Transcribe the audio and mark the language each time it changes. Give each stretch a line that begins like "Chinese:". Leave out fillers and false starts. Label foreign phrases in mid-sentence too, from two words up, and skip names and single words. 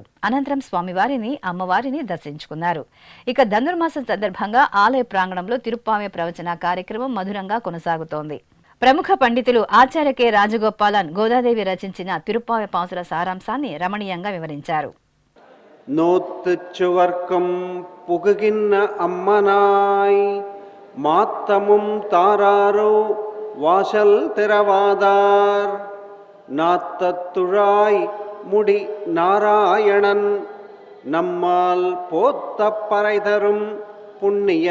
Telugu: అనంతరం స్వామివారిని అమ్మవారిని దర్శించుకున్నారు. ఇక ధనుర్మాసం సందర్భంగా ఆలయ ప్రాంగణంలో తిరుప్పావే ప్రవచన కార్యక్రమం మధురంగా కొనసాగుతోంది. ప్రముఖ పండితులు ఆచార్య కె రాజగోపాలన్ గోదాదేవి రచించిన తిరుప్పావే పాసుల సారాంశాన్ని రమణీయంగా వివరించారు.
Tamil: நோத்துச்சுவர்க்கம் புகுகின்ற அம்மனாய் மாத்தமும் தாராரோ வாசல் திறவாதார் நாத்தத்துழாய் முடி நாராயணன் நம்மால் போத்த பறைதரும் புண்ணிய